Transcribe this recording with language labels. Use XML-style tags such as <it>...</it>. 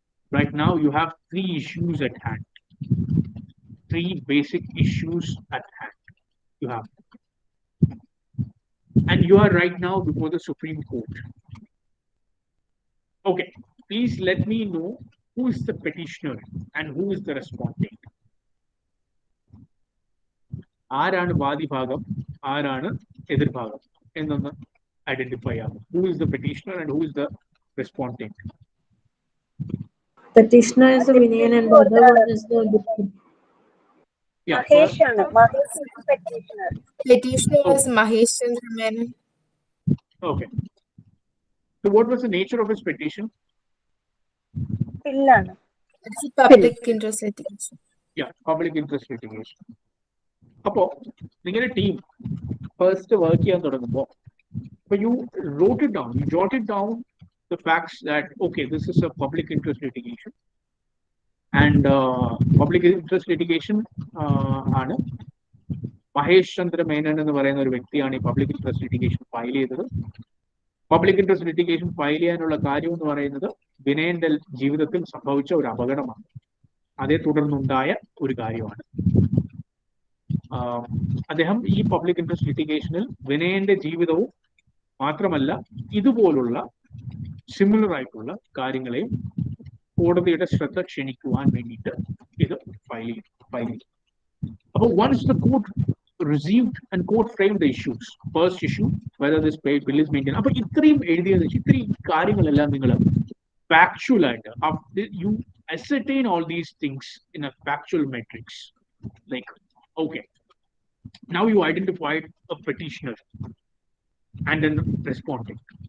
<en>Right now you have three issues at hand. Three basic issues at hand. You have. And you are right now before the Supreme Court. Okay, please let me know who is the petitioner and who is the respondent.</en> <ml>ആരാണ് വാദിഭാഗം ആരാണ് എതിർഭാഗം എന്നൊന്ന് identify ആകും.</ml> <en>Who is the petitioner and who is the respondent? Petitioner is the Vinayan and the other one is the victim. Yeah, Mahesh is petitioner. Petitioner is Mahesh Chandra Menon. Okay. So what was the nature of his petition? It's a public interest litigation. Yeah, public interest litigation.</en> <ml>അപ്പോൾ നിങ്ങളുടെ team first work ചെയ്യാൻ തുടങ്ങുമ്പോൾ</ml> <en>you wrote it down, you jotted down the facts that okay, this is a public interest litigation, and public interest litigation</en> <ml>ആണ് മഹേഷ് ചന്ദ്ര മേനൻ എന്ന് പറയുന്ന ഒരു വ്യക്തിയാണ് ഈ പബ്ലിക് ഇൻട്രസ്റ്റ് ലിറ്റിഗേഷൻ ഫയൽ ചെയ്തത്. പബ്ലിക് ഇൻട്രസ്റ്റ് ലിറ്റിഗേഷൻ ഫയൽ ചെയ്യാനുള്ള കാര്യം എന്ന് പറയുന്നത് വിനയന്റെ ജീവിതത്തിൽ സംഭവിച്ച ഒരു അപകടമാണ്, അതേ തുടർന്നുണ്ടായ ഒരു കാര്യമാണ്. അദ്ദേഹം ഈ പബ്ലിക് ഇൻട്രസ്റ്റ് ലിറ്റിഗേഷനിൽ വിനയന്റെ ജീവിതവും മാത്രമല്ല ഇതുപോലുള്ള സിമിലർ ആയിട്ടുള്ള കാര്യങ്ങളെയും കോടതിയുടെ ശ്രദ്ധ ക്ഷണിക്കുവാൻ വേണ്ടിയിട്ട് ഇത് ഫയൽ ചെയ്തു.</ml> <en>അപ്പോൾ once the court received and court framed the issues, first issue whether this bill is maintained,</en> <ml>അപ്പോൾ ഇത്രയും എഴുതിയത് ഇത്രയും കാര്യങ്ങളെല്ലാം നിങ്ങൾ factual ആയിട്ട്</ml> <en>you ascertain all these things in a factual matrix, like okay, now you identified a petitioner and then responding.</en>